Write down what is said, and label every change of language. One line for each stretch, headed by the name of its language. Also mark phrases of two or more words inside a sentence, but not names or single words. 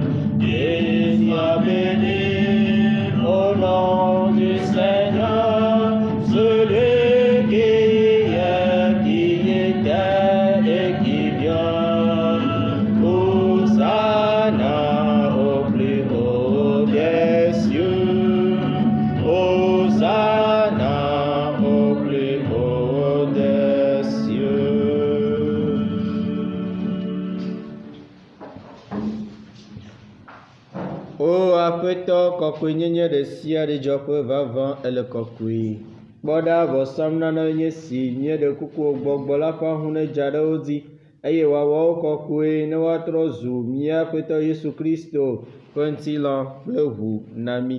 French: Et sois béni au nom du Seigneur, celui qui est, qui était et qui vient. Hosanna au plus haut des cieux. Hosanna au plus haut des cieux.
Ewe: O Aƒetɔ, kɔkɔenyenye ɖe sia ɖe dzɔƒe vavã ele kɔkɔe. Kpɔ ɖa vɔsam nane nye si míeɖe kuku wò gbɔgbɔ la ƒe ahũ nedza ɖe wo dzi eye wòawɔ wo kɔkɔe ne woatrɔ zu mía Aƒetɔ Yesu Kristo ƒe ŋutilã kple ʋu na mí.